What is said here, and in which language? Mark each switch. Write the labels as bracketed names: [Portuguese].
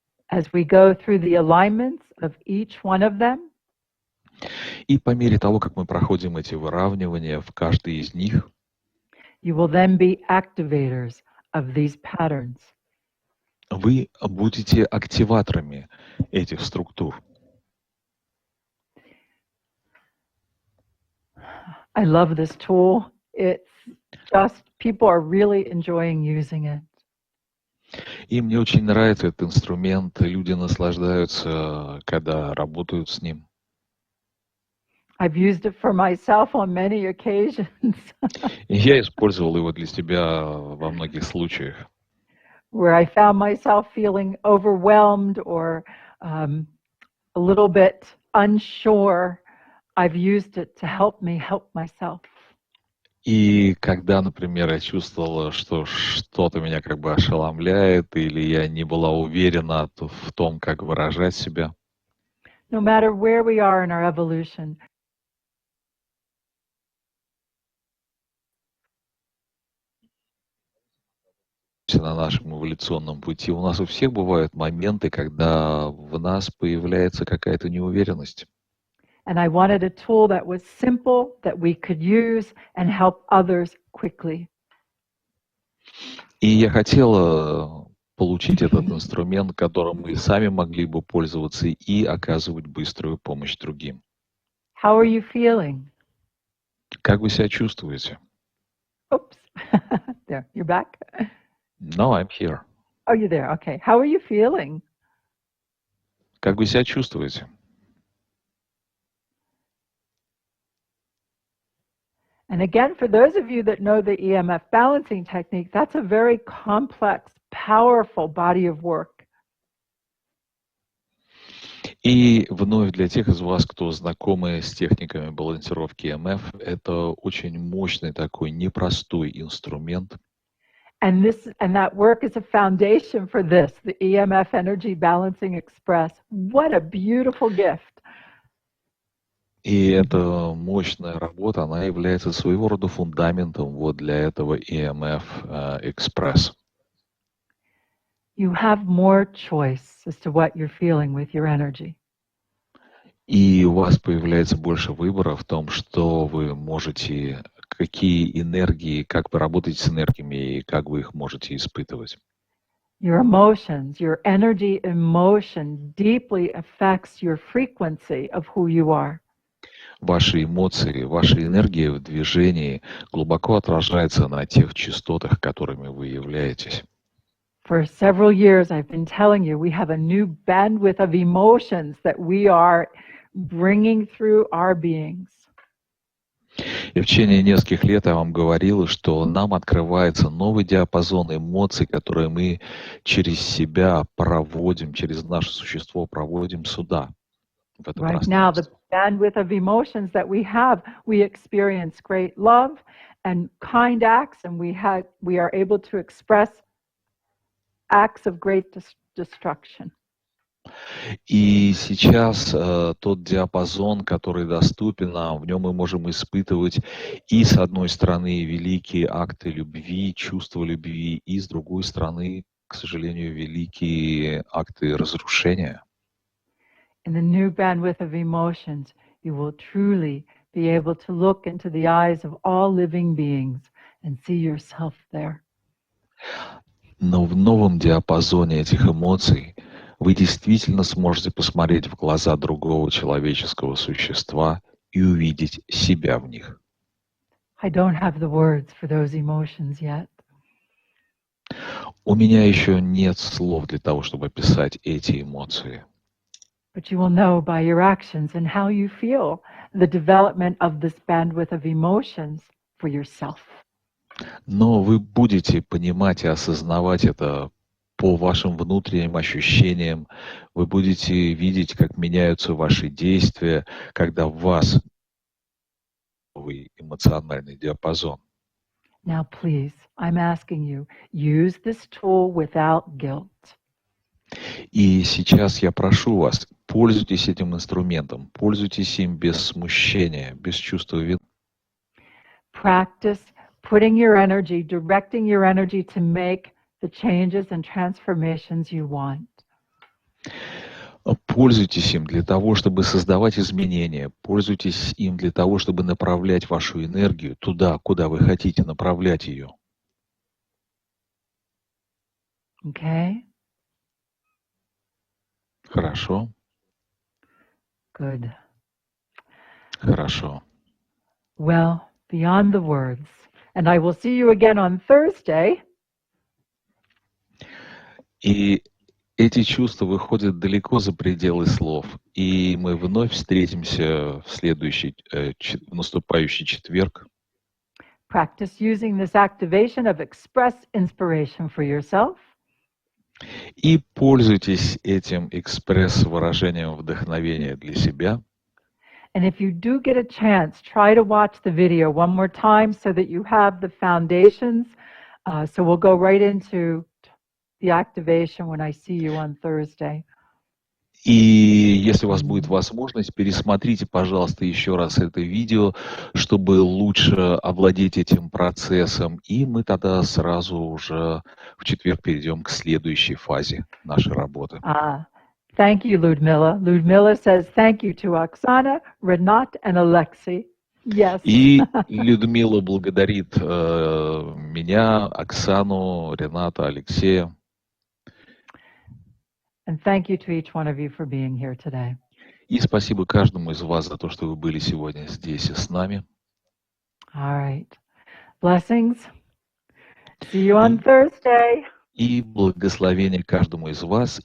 [English] As we go through the alignments of each one of them, [Russian] И по мере того, как мы проходим эти выравнивания в каждой из них, [English] you will then be activators of these patterns. [Russian] вы будете активаторами этих структур. [English] I love this tool. It's just, people are really enjoying using it. [Russian] И мне очень нравится этот инструмент. Люди наслаждаются, когда работают с ним. [English] I've used it for myself on many occasions. [Russian] И я использовал его для себя во многих случаях, [English] Where I found myself feeling overwhelmed or a little bit unsure. I've used it to help me help myself. [Russian] И когда, например, я чувствовала, что что-то меня как бы ошеломляет, или я не была уверена в том, как выражать себя, [English] No matter where we are in our evolution, [Russian] на нашем эволюционном пути, у нас у всех бывают моменты, когда в нас появляется какая-то неуверенность. [English] and I wanted a tool that was simple, that we could use and help others quickly. [Russian] И я хотела получить этот инструмент, которым мы сами могли бы пользоваться и оказывать быструю помощь другим. [English] How are you feeling? [Russian] Как вы себя чувствуете? [English] Oops. There, you're back. No, I'm here. Oh, you're there. Okay. How are you feeling? [Russian] Как вы себя чувствуете? [English] And again, for those of you that know the EMF balancing technique, that's a very complex, powerful body of work. [Russian] И вновь для тех из вас, кто знакомы с техниками балансировки EMF, это очень мощный такой непростой инструмент. [English] And that work is a foundation for this, the EMF Energy Balancing Express. What a beautiful gift. [Russian] И эта мощная работа, она является своего рода фундаментом вот для этого EMF Express. [English] You have more choice as to what you're feeling with your energy. [Russian] И у вас появляется больше выбора в том, что вы можете, какие энергии, как вы работаете с энергиями и как вы их можете испытывать. [English] Your emotions, your energy emotion deeply affects your frequency of who you are. [Russian] Ваши эмоции, ваша энергия в движении глубоко отражается на тех частотах, которыми вы являетесь. [English] For several years, I've been telling you, we have a new bandwidth of emotions that we are bringing through our beings. [Russian] И в течение нескольких лет я вам говорил, что нам открывается новый диапазон эмоций, которые мы через себя проводим, через наше существо проводим сюда, в это [English] Right now, the [Russian] пространство. [English] bandwidth of emotions that we experience great love and kind acts, and we are able to express acts of great destruction. [Russian] И сейчас тот диапазон, который доступен нам, в нем мы можем испытывать и, с одной стороны, великие акты любви, чувства любви, и, с другой стороны, к сожалению, великие акты разрушения. [English] In the new bandwidth of emotions, you will truly be able to look into the eyes of all living beings and see yourself there. [Russian] Но в новом диапазоне этих эмоций вы действительно сможете посмотреть в глаза другого человеческого существа и увидеть себя в них. [English] I don't have the words for those emotions yet. [Russian] У меня еще нет слов для того, чтобы описать эти эмоции. [English] But you will know by your actions and how you feel the development of this bandwidth of emotions for yourself. [Russian] Но вы будете понимать и осознавать это по вашим внутренним ощущениям. Вы будете видеть, как меняются ваши действия, когда в вас новый эмоциональный диапазон. [English] Now, please, I'm asking you, use this tool without guilt. [Russian] И сейчас я прошу вас, пользуйтесь этим инструментом, пользуйтесь им без смущения, без чувства вины. [English] Practice putting your energy, directing your energy to make the changes and transformations you want. [Russian] Пользуйтесь им для того, чтобы создавать изменения, пользуйтесь им для того, чтобы направлять вашу энергию туда, куда вы хотите направлять ее. [English] Okay? [Russian] Хорошо? [English] Good. [Russian] Хорошо. [English] Well, beyond the words. And I will see you again on Thursday. [Russian] И эти чувства выходят далеко за пределы слов. И мы вновь встретимся в следующий, в наступающий четверг. [English] Practice using this activation of express inspiration for yourself. [Russian] И пользуйтесь этим экспресс-выражением вдохновения для себя. [English] And if you do get a chance, try to watch the video one more time so that you have the foundations. So we'll go right into the activation when I see you on Thursday. [Russian] И если у вас будет возможность, пересмотрите, пожалуйста, еще раз это видео, чтобы лучше овладеть этим процессом. И мы тогда сразу уже в четверг перейдем к следующей фазе нашей работы. [English] Thank you, Ludmila. Ludmila says thank you to Oksana, Renat, and Alexei. Yes. [Russian] И Людмила благодарит меня, Оксану, Рената, Алексея. [English] And thank you to each one of you for being here today. [Russian] И спасибо каждому из вас за то, что вы были сегодня здесь и с нами. [English] All right. Blessings. See you on Thursday. [Russian] И благословение каждому из вас.